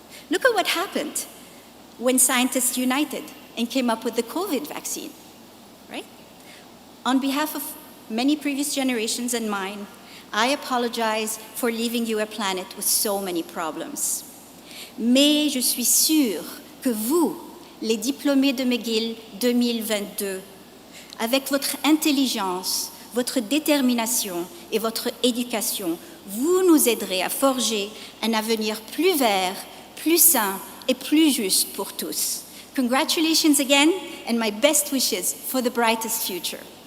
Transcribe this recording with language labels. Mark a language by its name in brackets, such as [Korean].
[English] Look at what happened when scientists united and came up with the COVID vaccine, right? On behalf of many previous generations and mine, I apologize for leaving you a planet with so many problems. [French] Mais je suis sûre que vous, les diplômés de McGill 2022, avec votre intelligence, votre détermination et votre éducation, vous nous aiderez à forger un avenir plus vert, plus sain et plus juste pour tous. [English] Congratulations again, and my best wishes for the brightest future.